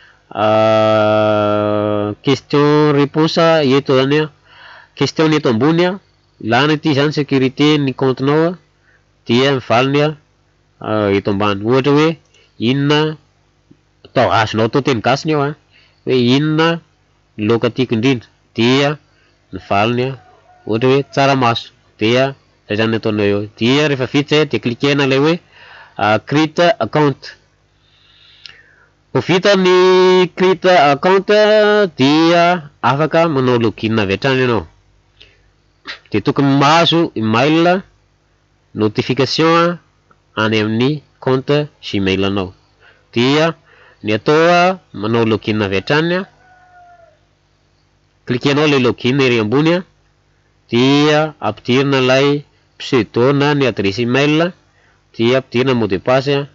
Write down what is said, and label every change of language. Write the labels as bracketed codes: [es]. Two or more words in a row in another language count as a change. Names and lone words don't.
[fr] question réponse [mg] eto zany question ny eto ambony ilana ity zany sécurité ny comptenao dia mivaliny eto ambany ohatra hoe inona azonao atao teny gasiny ao hoe inona laoka tiako indrindra dia mivaliny ohatra hoe tsaramaso dia zay zany ataonao eo dia rehefa vita zay dia cliquena lay hoe [en] create account [mg] ho vita ny [en] create account [mg] dia afaka manao login avy hatrany ianao dia tokony mahazo [en] email notification [mg] any amin'ny compte Gmail anao dia ny atao manao login avy hatrany klikenao le login ery ambony a, dia ampidirina ilay pseudo na ny adresy email, dia ampidirina [fr] mot de passe [mg] a.